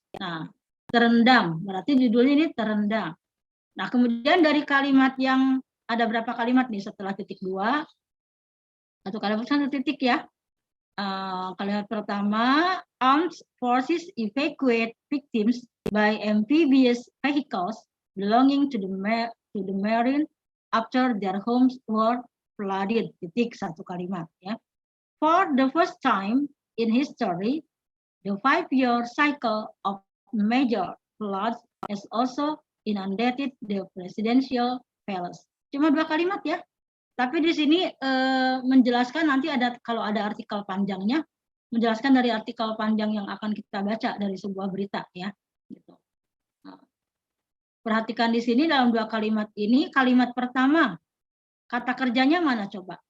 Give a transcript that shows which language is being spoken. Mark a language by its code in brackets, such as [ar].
[id] Nah, terendam berarti judulnya ini terendam. Nah, kemudian dari kalimat yang ada berapa kalimat nih setelah titik 2? Satu kalimat satu titik ya. [en] Kalimat pertama, armed forces evacuate victims by amphibious vehicles belonging to the marine after their homes were flooded. [id] Titik, satu kalimat ya. [en] For the first time in history, the 5-year cycle of major floods has also inundated the presidential palace. [id] Cuma 2 kalimat ya. Tapi di sini menjelaskan nanti ada kalau ada artikel panjangnya, menjelaskan dari artikel panjang yang akan kita baca dari sebuah berita ya. Gitu. Nah, perhatikan di sini dalam 2 kalimat ini, kalimat pertama kata kerjanya mana coba?